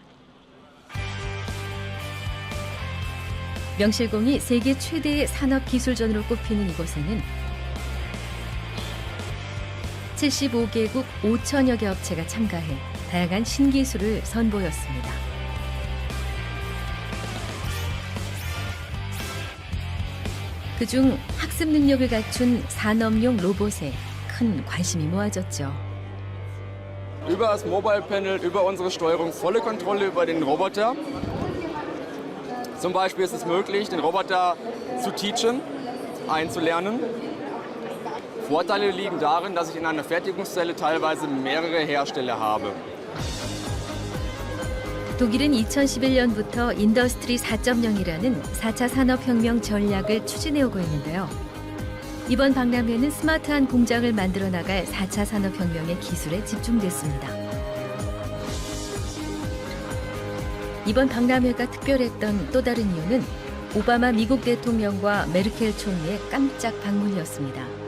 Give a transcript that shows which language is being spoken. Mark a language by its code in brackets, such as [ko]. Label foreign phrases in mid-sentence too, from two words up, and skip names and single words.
[ko] 명실공히 세계 최대의 산업기술전으로 꼽히는 이곳에는 75개국 5천여 개 업체가 참가해 다양한 신기술을 선보였습니다. 그중 학습 능력을 갖춘 산업용 로봇에 큰 관심이 모아졌죠. [de] Über das Mobile Panel, über unsere Steuerung, volle Kontrolle über den Roboter. Zum Beispiel ist es möglich, den Roboter zu teachen, einzulernen. Vorteile liegen darin, dass ich in einer Fertigungszelle teilweise mehrere Hersteller habe. [ko] 독일은 2011년부터 인더스트리 4.0이라는 4차 산업혁명 전략을 추진해오고 있는데요. 이번 박람회는 스마트한 공장을 만들어 나갈 4차 산업혁명의 기술에 집중됐습니다. 이번 박람회가 특별했던 또 다른 이유는 오바마 미국 대통령과 메르켈 총리의 깜짝 방문이었습니다.